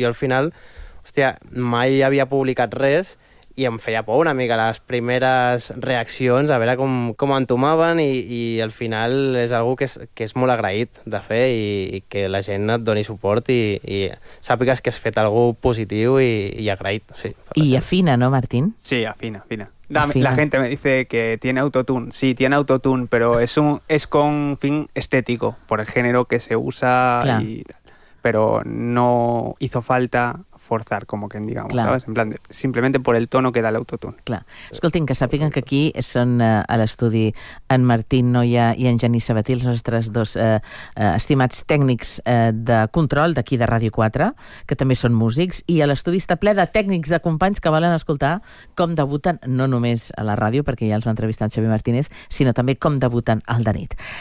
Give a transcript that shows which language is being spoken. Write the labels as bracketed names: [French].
[Catalan] Jo al final, hòstia, mai havia publicat res, i em feia por una mica les primeres reaccions, a veure com entomaven, i al final és algo que és molt agraït de fer i que la gent et doni suport i sàpigues que has fet algo positiu i agraït. Sí, i afina, no, Martín? Sí, afina. [Spanish] La gente me dice que tiene autotune. Sí, tiene autotune, pero es con fin estético, por el género que se usa. Pero no hizo falta... forzar, com que en digamos, ¿sabes? En plan, simplemente por el tono que da el autotune. [Catalan] Clar. Escolti, que sàpiguen que aquí són a l'estudi en Martín Noia i en Genís Sabaté, els nostres dos estimats tècnics de control d'aquí de Ràdio 4, que també són músics, i a l'estudi està ple de tècnics, de companys que volen escoltar com debuten, no només a la ràdio, perquè ja els va entrevistar en Xavier Martínez, sinó també com debuten al de nit.